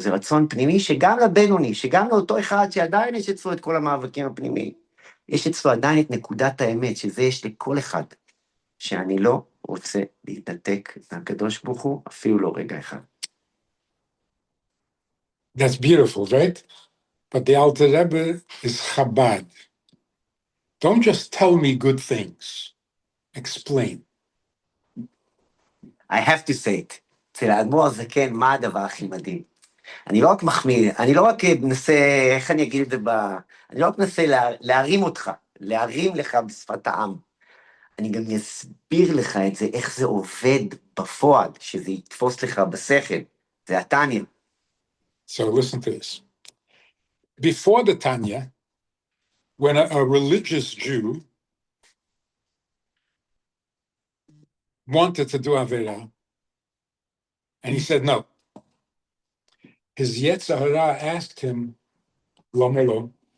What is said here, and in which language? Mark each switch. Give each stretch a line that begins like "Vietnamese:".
Hebrew: זה רצון פנימי שגם לבינוני, שגם לאותו אחד שעדיין יש אצלו את כל המאבקים הפנימיים, יש אצלו עדיין את נקודת האמת, שזה יש לכל אחד, שאני לא רוצה להתנתק מהקדוש ברוך הוא, אפילו לא רגע אחד.
English: That's beautiful, right? But the Alter Rebbe is Chabad. Don't just tell me good things. Explain. I have to say it.
Hebrew: אצל האדמו"ר הזקן, מה הדבר הכי מדהים? אני לא רק מחמיא, אני לא רק מנסה, איך אני אגיד את זה אני לא רק מנסה להרים אותך, להרים לך בשפת העם. אני גם אסביר לך את זה, איך זה עובד בפועל, שזה יתפוס לך בשכל. זה התניא.
English: So listen to this. Before the Tanya, when a religious Jew wanted to do Avera, and he said no, his Yetzer Hara asked him, Lomelo.